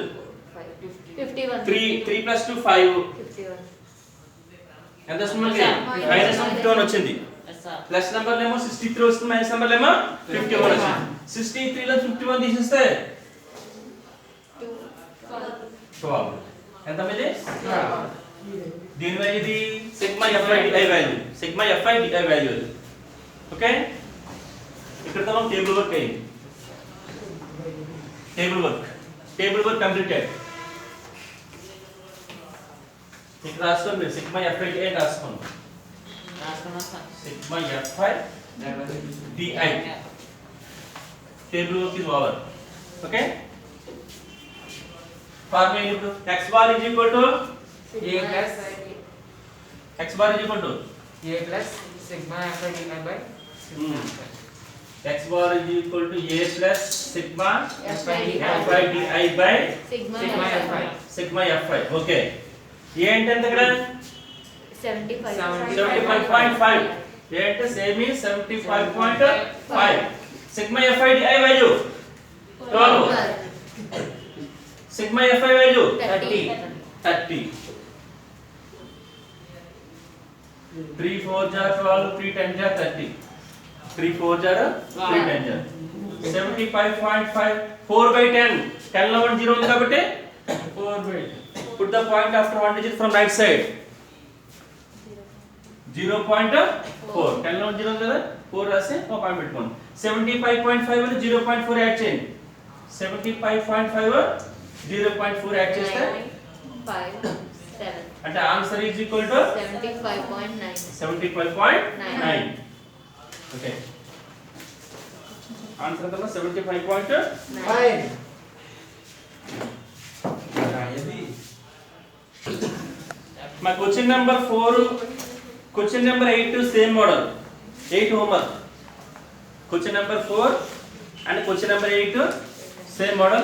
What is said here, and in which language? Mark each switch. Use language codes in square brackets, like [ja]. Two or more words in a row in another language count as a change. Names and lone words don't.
[te] 3 3 plus 2 5 ఎంత వస్తుంది? మైనస్ 51 వచ్చింది. ప్లస్ నెంబర్ ఏమో 63 వస్తుంది, మైనస్ నెంబర్ ఏమో 51 వచ్చింది. 63 లో 51 తీసేస్తే 12 ఎంత ఇది? [en] దీని వాల్యూ ఇది sigma fi di value, sigma fi di value. [te] ఓకే, ఇక్కడ మనం [en] table work [te] అయ్యింది. [en] table work completed. [te] ఇక్కడ రాసుకోండి [en] sigma fi di [te] రాసుకోండి. [en] Sigma fi di. Table work is over. Okay. Formula ఇప్పుడు x bar is equal to a plus x bar is equal to a plus sigma fi di by x bar is equal to a plus sigma fi di by sigma fi. [te] Okay. a అంటే ఎంత ఇక్కడ 75.5. a అంటే [en] same is [te] 75.5. [en] sigma fi di value 12. sigma fi value 30. 3 4 jar 12 3 10 jar 30. 3 4 jar 3 10 jar 75.5. 4 by 10 10 [te] లో 1 0 ఉంది కాబట్టి [en] 4 by put the point after one digit from right side. [te] 0.4 10 లో 1 0 ఉంది కదా, 4 రాసి ఒక పాయింట్ పెట్టుకోండి. 75.5 అని 0.4 యాడ్ చేయండి. 75.5 0.4 యాడ్ చేస్తే 5 7 [en] అంటే answer is equal to 75.9. [te] 75.9. ఓకే, ఆన్సర్ ఎంత? 75.9. [en] My question number 4, question number 8 same model. 8 homework. Question number 4 and question number 8 same model.